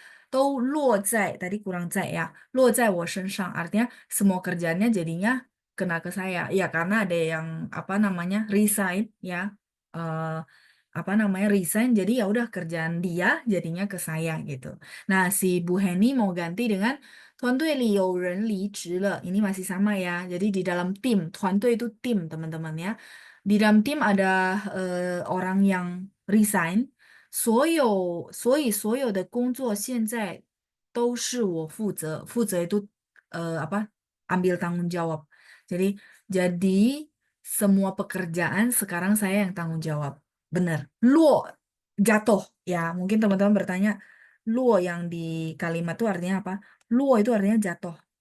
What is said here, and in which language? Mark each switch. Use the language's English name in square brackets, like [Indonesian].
[Chinese] 所有的活儿都落在 [Indonesian] tadi kurang [Chinese] 在 ya. 落在我身上 [Indonesian] artinya semua kerjaannya jadinya kena ke saya. Ya karena ada yang apa namanya resign ya. Eh, apa namanya resign jadi ya udah kerjaan dia jadinya ke saya gitu. Nah, si Bu Heni mau ganti dengan [Chinese] 团队里有人离职了. [Indonesian] Ini masih sama ya. Jadi di dalam tim, 团队 itu tim teman-teman ya. Di dalam tim ada orang yang resign. [Chinese] 所有的工作现在都是我负责. [Indonesian] 负责 itu apa? Ambil tanggung jawab. Jadi semua pekerjaan sekarang saya yang tanggung jawab. Benar. Luo jatuh. Ya, mungkin teman-teman bertanya, luo yang di kalimat itu artinya apa? Luo itu artinya jatuh.